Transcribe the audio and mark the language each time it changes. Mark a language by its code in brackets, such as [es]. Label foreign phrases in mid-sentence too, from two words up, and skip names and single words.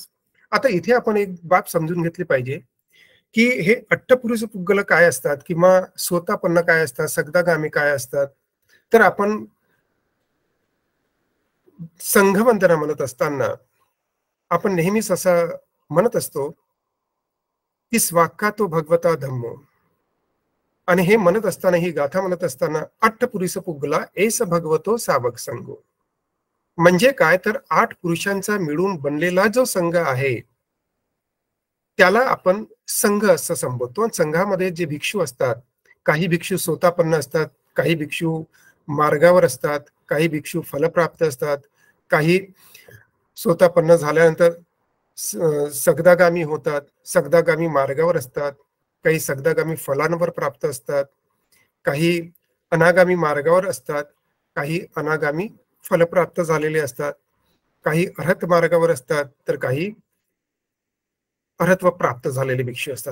[mr] आता इथे आपण एक बाब समजून घेतली पाहिजे की हे अट्टपुरुष पुद्गल काय असतात किंवा स्वतःपन्न काय असतात, सगदागामी काय असतात. तर आपण संघवंदना म्हणत असताना आपण नेहमीच असं म्हणत असतो की [pi] स्वाक्कातो भगवता धम्मो, [mr] आणि हे म्हणत असताना, ही गाथा म्हणत असताना [pi] अट्टपुरुष पुद्गला एस भगवतो सावक संघो. [mr] म्हणजे काय तर 8 पुरुषांचा मिळून बनलेला जो संघ आहे त्याला आपण संघ असं संबोधतो. आणि संघामध्ये जे भिक्षू असतात, काही भिक्षू स्वतःपन्न असतात, काही भिक्षू मार्गावर असतात, काही भिक्षू फलप्राप्त असतात, काही स्वतःपन्न झाल्यानंतर सगदागामी होतात, सगदागामी मार्गावर असतात, काही सगदागामी फलांवर प्राप्त असतात, काही अनागामी मार्गावर असतात, काही अनागामी फलप्राप्त झालेले असतात, काही अर्हत मार्गावर असतात, तर काही अर्हत्व प्राप्त झालेले भिक्षू असतात.